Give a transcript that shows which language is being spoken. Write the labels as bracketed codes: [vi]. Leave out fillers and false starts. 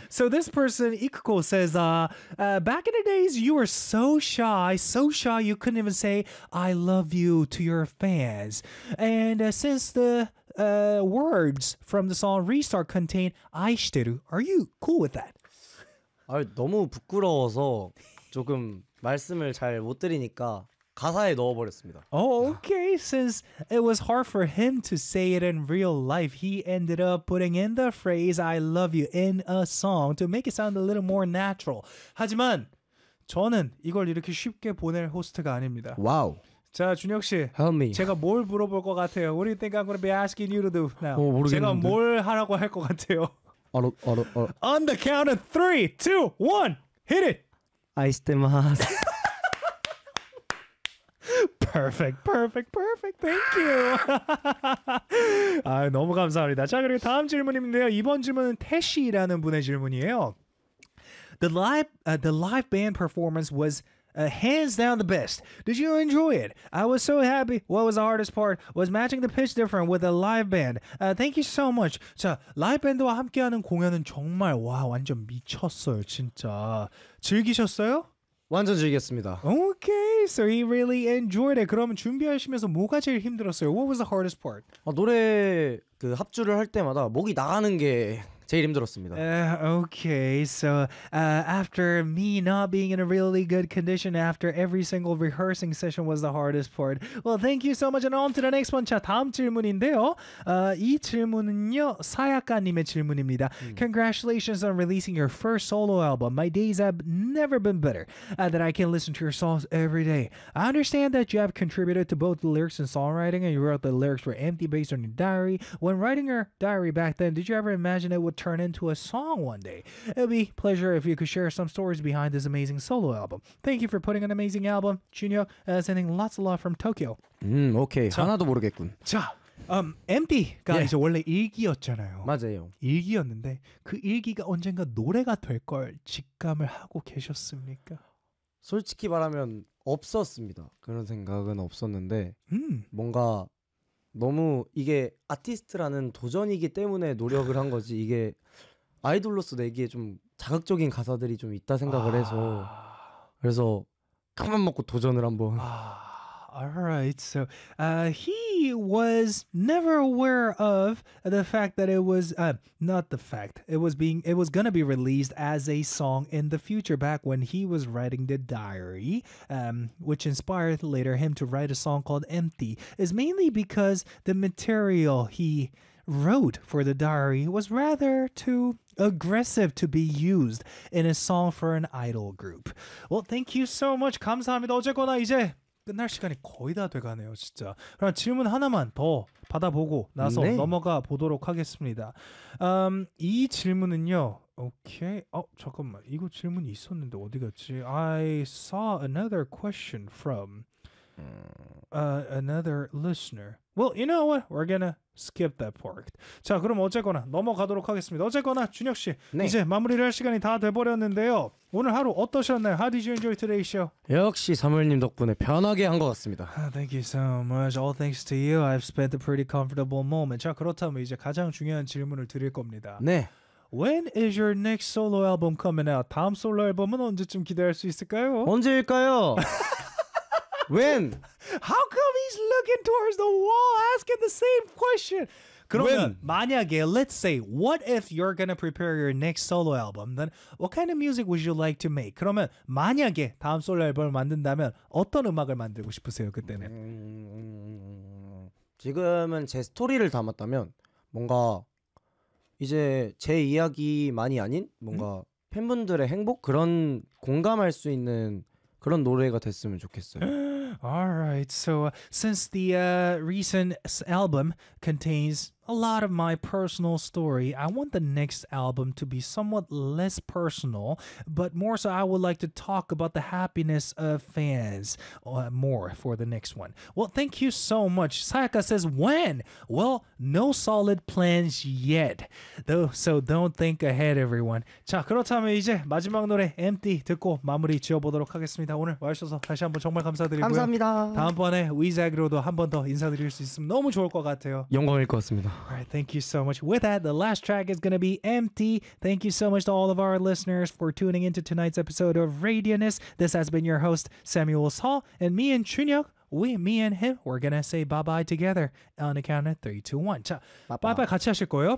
[en] So this person, Ikuko, says, back in the days, you were so shy, you couldn't even say I love you to your fans. And since the words from the song Restart contain 아이시테루, are you cool with that? [ko] 아, 너무 부끄러워서 조금 말씀을 잘 못 드리니까 가사에 넣어버렸습니다. [en] Oh, okay. Since it was hard for him to say it in real life, he ended up putting in the phrase I love you in a song to make it sound a little more natural. [ko] 하지만 저는 이걸 이렇게 쉽게 보낼 호스트가 아닙니다. 와우. 자, 준혁 씨. [en] Help me. [ko] 제가 뭘 물어볼 것 같아요? [en] What do you think I'm going to be asking you to do now? [ko] 모르겠는데. 제가 뭘 하라고 할 것 같아요? [en] On the count of 3, 2, 1, hit it! [ja] 아이스테마스. [en] Perfect, perfect, perfect. Thank you. [ko] 아, 너무 감사합니다. 자, 그리고 다음 질문인데요. 이번 질문은 태시라는 분의 질문이에요. [en] The live band performance was hands down the best. Did you enjoy it? I was so happy. What was the hardest part? Was matching the pitch different with a live band. Thank you so much. [ko] 자, 라이브 밴드와 함께하는 공연은 정말 와, 완전 미쳤어요, 진짜. 즐기셨어요? 완전 즐겼습니다. [en] Okay, so he really enjoyed it. [ko] 그러면 준비하시면서 뭐가 제일 힘들었어요? [en] What was the hardest part? [ko] 노래 그 합주를 할 때마다 목이 나가는 게 제일 힘들었습니다. [en] Okay, so after me not being in a really good condition after every single rehearsing session was the hardest part. Well, thank you so much and on to the next one. [ko] 자, 다음 질문인데요. 이 질문은요, 사야카님의 질문입니다. [en] Congratulations on releasing your first solo album. My days have never been better that I can listen to your songs every day. I understand that you have contributed to both the lyrics and songwriting and you wrote the lyrics for Empty based on your diary. When writing your diary back then, did you ever imagine it would turn into a song one day. It'd be a pleasure if you could share some stories behind this amazing solo album. Thank you for putting an amazing album. Junhyuk, sending lots of love from Tokyo. [ko] Okay. 자, 하나도 모르겠군. 자, MD가 이제 원래 일기였잖아요. 맞아요. 일기였는데 그 일기가 언젠가 노래가 될 걸 직감을 하고 계셨습니까? 솔직히 말하면 없었습니다. 그런 생각은 없었는데 뭔가 너무 이게 아티스트라는 도전이기 때문에 노력을 한 거지 이게 아이돌로서 내기에 좀 자극적인 가사들이 좀 있다 생각을 해서 그래서 큰맘 먹고 도전을 한번 [en] Alright, so he was never aware of the fact that it was not the fact. It was gonna be released as a song in the future back when he was writing the diary, which inspired later him to write a song called Empty. It's mainly because the material he wrote for the diary was rather too aggressive to be used in a song for an idol group. Well, thank you so much. [ko] 감사합니다. 어쨌거나 이제 끝날 시간이 거의 다 돼가네요 진짜 그럼 질문 하나만 더 받아보고 나서 네. 넘어가 보도록 하겠습니다 이 질문은요 오케이 잠깐만 이거 질문이 있었는데 어디 갔지 [en] I saw another question from another listener Well you know what we're gonna skip that part [ko] 자 그럼 어쨌거나 넘어가도록 하겠습니다 어쨌거나 준혁씨 네. 이제 마무리를 할 시간이 다 돼버렸는데요 오늘 하루 어떠셨나요? [en] How did you enjoy today's show? [ko] 역시 사무엘님 덕분에 편하게 한 것 같습니다. [en] Thank you so much. All thanks to you. I've spent a pretty comfortable moment. [ko] 자, 그렇다면 이제 가장 중요한 질문을 드릴 겁니다. 네. [en] When is your next solo album coming out? [ko] 다음 솔로 앨범은 언제쯤 기대할 수 있을까요? 언제일까요? [en] When? How come he's looking towards the wall asking the same question? [ko] 그러면 [en] When? [ko] 만약에 [en] let's say what if you're gonna prepare your next solo album then what kind of music would you like to make? [ko] 그러면 만약에 다음 솔로 앨범을 만든다면 어떤 음악을 만들고 싶으세요 그때는? 지금은 제 스토리를 담았다면 뭔가 이제 제 이야기만이 아닌 뭔가 음? 팬분들의 행복 그런 공감할 수 있는 그런 노래가 됐으면 좋겠어요 [en] Alright, so since the recent album contains a lot of my personal story, I want the next album to be somewhat less personal, but more so I would like to talk about the happiness of fans more for the next one. Well, thank you so much. Sayaka says, when? Well, no solid plans yet, though, so don't think ahead, everyone. [ko] 자, 그렇다면 이제 마지막 노래 Empty 듣고 마무리 지어보도록 하겠습니다. 오늘 와주셔서 다시 한번 정말 감사드리고요. 감사합니다. 다음번에 위작으로도 한 번 더 인사드릴 수 있으면 너무 좋을 것 같아요. 영광일 것 같습니다. [en] Alright, thank you so much. With that, the last track is going to be Empty. Thank you so much to all of our listeners for tuning into tonight's episode of Radioness. This has been your host, Samuel Saul, and me and Chunhyuk, me and him, we're going to say bye-bye together on the count of 3, 2, 1. 자, bye-bye [ko] 같이 하실 거예요?